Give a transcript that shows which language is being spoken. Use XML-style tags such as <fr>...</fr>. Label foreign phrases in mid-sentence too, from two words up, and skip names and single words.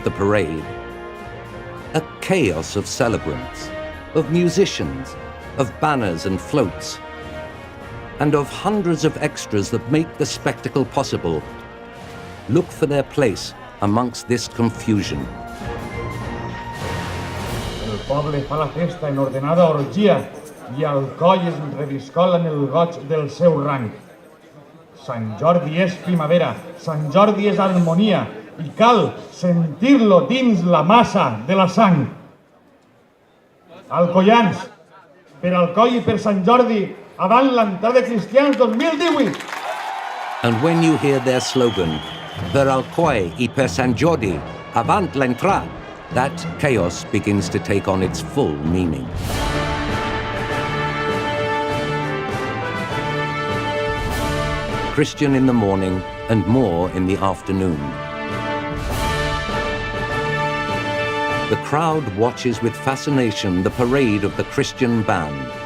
<en>the parade, a chaos of celebrants, of musicians, of banners and floats, and of hundreds of extras that make the spectacle possible, look for their place amongst this confusion.</en> <ca>El poble fa la festa en ordenada orgia i Alcoy es reviscola en el goig del seu rang. Sant Jordi és primavera, Sant Jordi és harmonia i cal sentir-lo dins la massa de la sang. Alcoyans, per Alcoy i per Sant Jordi, avant l'entrada de cristians 2018!</ca> <en>And when you hear their slogan,</en> <ca>per Alcoy y per Sant Jordi, avant l'entrada,</ca> <en>that chaos begins to take on its full meaning. Christian in the morning and more in the afternoon. The crowd watches with fascination the parade of the Christian band.</en>